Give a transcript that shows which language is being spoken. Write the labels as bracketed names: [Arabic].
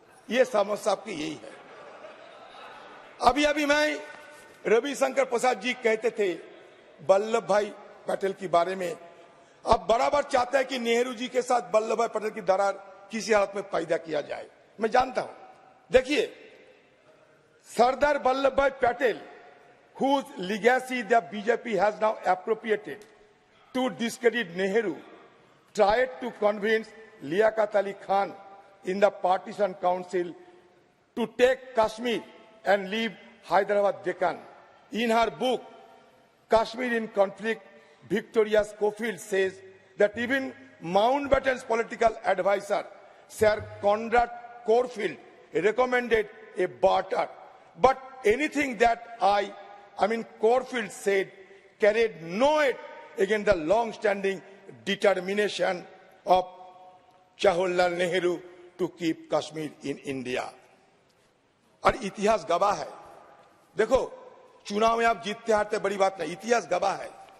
[Hindi] ये समस्या आपकी यही है। अभी मैं रविशंकर प्रसाद जी कहते थे वल्लभ भाई पटेल के बारे में, अब बराबर चाहते हैं कि नेहरू जी के साथ वल्लभ भाई पटेल की दरार किसी हालत में पैदा किया जाए। मैं जानता हूं, देखिए [English] Sardar Vallabh Bhai Patel whose legacy the BJP has now appropriated to discredit Nehru, tried to convince Liaquat Ali Khan in the partition council to take Kashmir and leave Hyderabad Deccan. In her book, Kashmir in Conflict, Victoria Schofield says that even Mountbatten's political advisor, Sir Conrad Corfield, recommended a barter. But anything that Corfield said carried no weight against the long-standing determination of Jawaharlal Nehru to keep Kashmir in India. [Hindi] और इतिहास गवाह है। देखो, चुनाव में आप जीतते हारते बड़ी बात नहीं, इतिहास गवाह है।